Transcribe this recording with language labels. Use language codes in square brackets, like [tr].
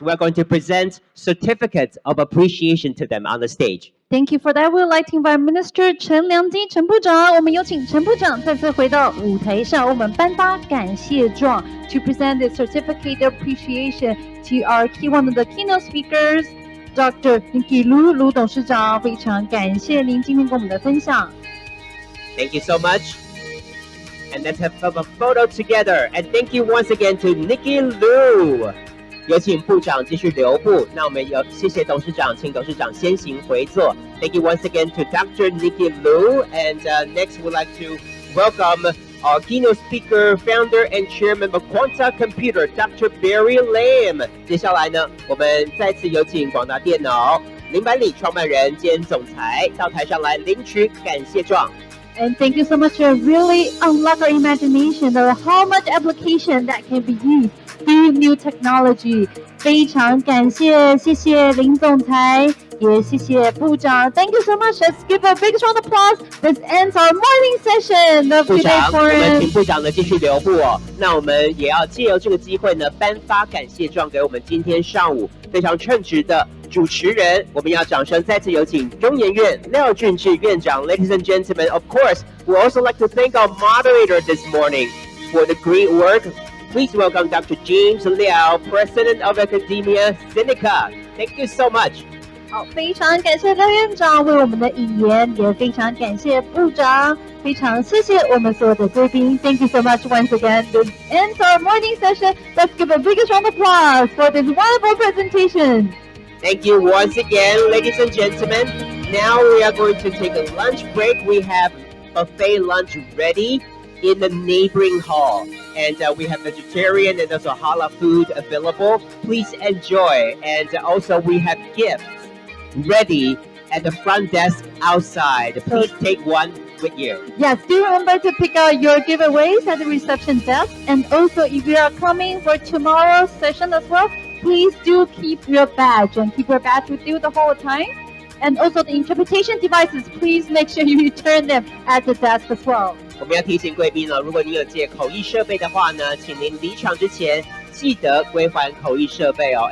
[en] We're going to present certificates of appreciation to them on the stage. Thank you for that. We would like to invite Minister Chen Liangji, [zh] 陈部长。 我们有请陈部长再次回到舞台上，我们颁发感谢状 [en] to present the certificate of appreciation to our one of the keynote speakers, Dr. [zh] Nickyloo 卢董事长。非常感谢您今天跟我们的分享。 [en] Thank you so much. And let's have a photo together. And thank you once again to Nickyloo. [zh] 有请部长继续留步。那我们谢谢董事长，请董事长先行回座。 [en] Thank you once again to Dr. Nickyloo. And next, we'd like to welcome our keynote speaker, founder and chairman of Quanta Computer, Dr. Barry Lam. [zh] 接下来呢，我们再次有请广达电脑林百里创办人兼总裁到台上来领取感谢状。 [en] And thank you so much for really unlock our imagination of how much application that can be used through new technology. [zh] 非常感谢，谢谢林总裁，也谢谢部长。 [en] Thank you so much. Let's give a big round of applause. This ends our morning session of today's forum. [zh] 部长，我们请部长呢继续留步哦。那我们也要借由这个机会呢，颁发感谢状给我们今天上午非常称职的主持人。我们要掌声再次有请中研院廖俊智院长。 [en] Ladies and gentlemen, of course, we also like to thank our moderator this morning for the great work. Please welcome Dr. James Liao, President of Academia Sinica. Thank you so much. [zh] 好，非常感谢廖院长为我们的引言，也非常感谢部长，非常谢谢我们所有的贵宾。 [en] Thank you so much once again. This ends our morning session. Let's give a biggest round of applause for this wonderful presentation. Thank you once again, ladies and gentlemen. Now we are going to take a lunch break. We have buffet lunch ready in the neighboring hall. And we have vegetarian and also halal food available. Please enjoy. And also we have gifts ready at the front desk outside. Please take one with you. Yes, do remember to pick out your giveaways at the reception desk. And also, if you are coming for tomorrow's session as well, please do keep your badge and keep your badge with you the whole time. And also the interpretation devices, please make sure you return them at the desk as well. [zh] 我们要提醒贵宾如果你有借口译设备的话呢，请您离场之前记得归还口译设备哦。